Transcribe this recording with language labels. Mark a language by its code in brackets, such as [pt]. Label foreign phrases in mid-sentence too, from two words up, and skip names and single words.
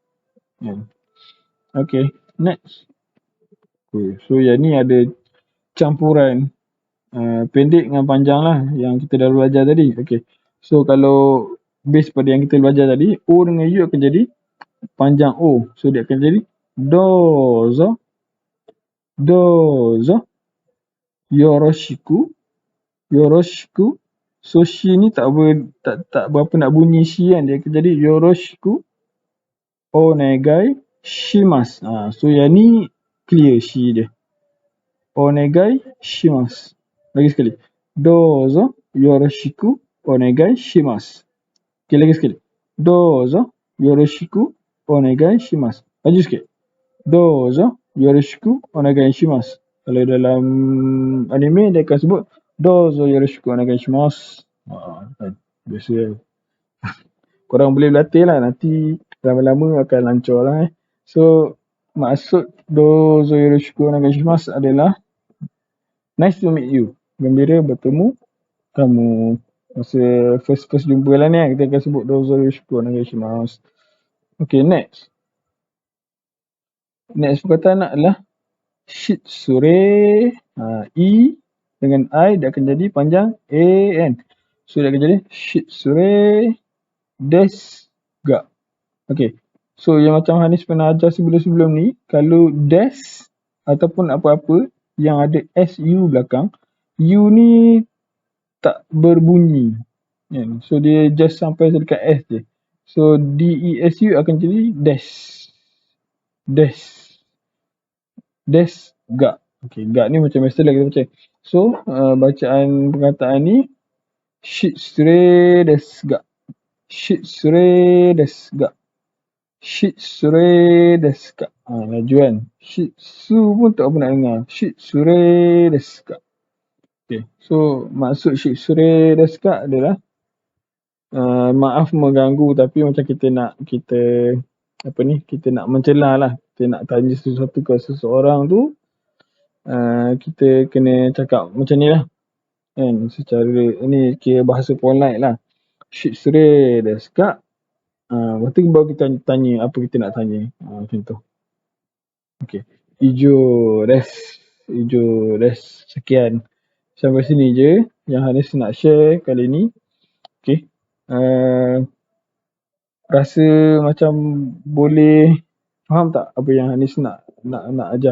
[en] Okay, next. Okay, so [ms] yang ni ada campuran pendek dengan panjang lah yang kita dah belajar tadi. [en] Okay, so [ms] kalau base pada yang kita belajar tadi, O dengan U akan jadi panjang O. So dia akan jadi [ja] dozo, dozo, yoroshiku, yoroshiku. [ms] So shi ni tak berapa nak bunyi shi kan. Dia akan jadi [ja] yoroshiku onegai shimasu. [ms] So yang ni clear shi dia. [ja] Onegai shimasu. [ms] Lagi sekali. [ja] Dozo yoroshiku onegai shimasu. [ms] Okay, lagi sekali. [ja] Dozo yoroshiku onegai shimasu. [ms] Laju sikit. [ja] Dozo yoroshiku onegai shimasu. [ms] Kalau dalam anime dia akan sebut [ja] dozo yoroshiku onegai shimasu. [ms] Biasa. Korang boleh berlatih lah. Nanti lama-lama akan lancar lah. So maksud [ja] dozo yoroshiku onegai shimasu [ms] adalah [en] nice to meet you. [ms] Gembira bertemu kamu. Masa first jumpa lah ni kita akan sebut [ja] dozo yoroshiku onegai shimasu. [en] Okay, next. [ms] Next perkataan adalah shitsure. E dengan I dia akan jadi panjang A kan. So dia akan jadi [ja] shitsure desu ga. [ms] Okay. So yang macam Hanis pernah ajar sebelum-sebelum ni, kalau des ataupun apa-apa yang ada SU belakang, U ni tak berbunyi. So dia just sampai dekat S je. So DESU akan jadi des. Des. [ja] Des ga. [ms] Okay, ga ni macam biasa lah kita baca. So bacaan perkataan ni [ja] shitsure desu ga. Shitsure desu ga. Shitsure desu ga. [ms] Laju kan. Shitsu pun tak apa nak dengar. [ja] Shitsure desu ga. [en] Okay, so [ms] maksud [ja] shitsure desu ga [ms] adalah maaf mengganggu, tapi macam kita nak mencelah lah. Kita nak tanya sesuatu ke seseorang tu, kita kena cakap macam ni lah. Kan, secara ni kira bahasa polite lah. [ja] Shitsure desu ga. [ms] Lepas tu baru kita tanya apa kita nak tanya. Macam tu. Okay. [ja] Ijo des. [ms] Sekian. Sampai sini je yang Hanis nak share kali ni. Okay. Rasa macam boleh faham tak apa yang Hanis nak ajar.